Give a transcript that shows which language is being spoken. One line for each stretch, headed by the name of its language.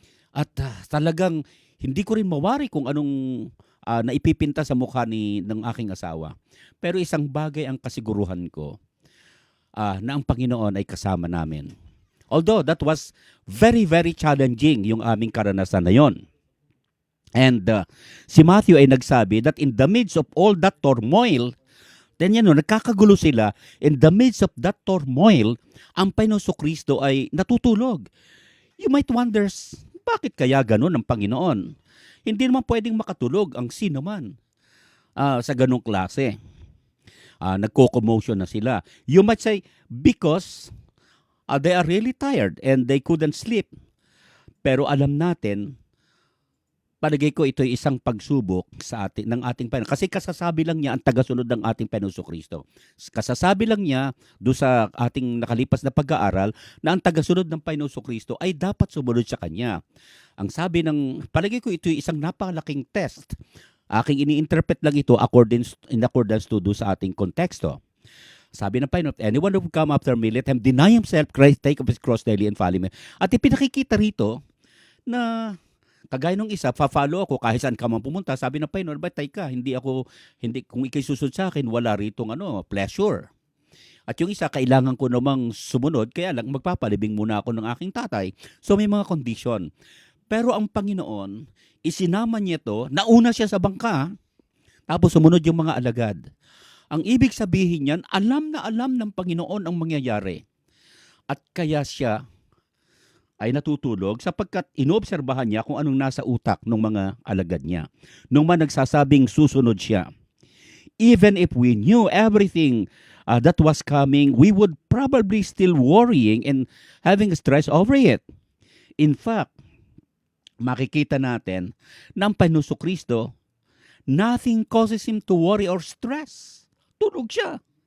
Filipino: At talagang hindi ko rin mawari kung anong naipipinta sa mukha ng aking asawa. Pero isang bagay ang kasiguruhan ko, na ang Panginoon ay kasama namin.
English: Although that was very, very challenging
Filipino: yung aming karanasan na yon.
English: And
Filipino: si Matthew ay nagsabi
English: that in the midst of all that turmoil, then
Filipino: nagkakagulo sila,
English: in the midst of that turmoil,
Filipino: ang Panginoon Kristo ay natutulog.
English: You might wonder,
Filipino: bakit kaya ganun ang Panginoon? Hindi naman pwedeng makatulog ang sino man sa ganung klase. Nagko-commotion na sila.
English: You might say, because they are really tired and they couldn't sleep.
Filipino: Pero alam natin, palagay ko ito ay isang pagsubok sa ng ating Panginoon. Kasi kasasabi lang niya ang tagasunod ng ating Panginoon Kristo. Kasasabi lang niya doon sa ating nakalipas na pag-aaral na ang tagasunod ng Panginoon Kristo ay dapat sumunod sa Kanya. Ang sabi palagay ko ito ay isang napakalaking test. Aking ini-interpret lang ito in accordance to do sa ating konteksto. Sabi ng Panginoon,
English: anyone who will come after me, let him deny himself, Christ, take up his cross daily and follow me.
Filipino: At ipinakikita rito na Kagaya nung isa, fa-follow ako kahit saan ka man pumunta. Sabi ng Panginoon, batay ka, hindi, kung ikay susunod sa akin, wala ritong pleasure. At yung isa, kailangan ko namang sumunod, kaya lang magpapalibing muna ako ng aking tatay. So may mga condition. Pero ang Panginoon, isinama niya to, nauna siya sa bangka, tapos sumunod yung mga alagad. Ang ibig sabihin niyan, alam na alam ng Panginoon ang mangyayari. At kaya siya ay natutulog sapagkat inoobserbahan niya kung anong nasa utak ng mga alagad niya. Nung man nagsasabing susunod siya.
English: Even if we knew everything that was coming, we would probably still worrying and having stress over it.
Filipino: In fact, makikita natin na ang Panginoon Kristo,
English: nothing causes him to worry or stress.
Filipino: Tulog siya.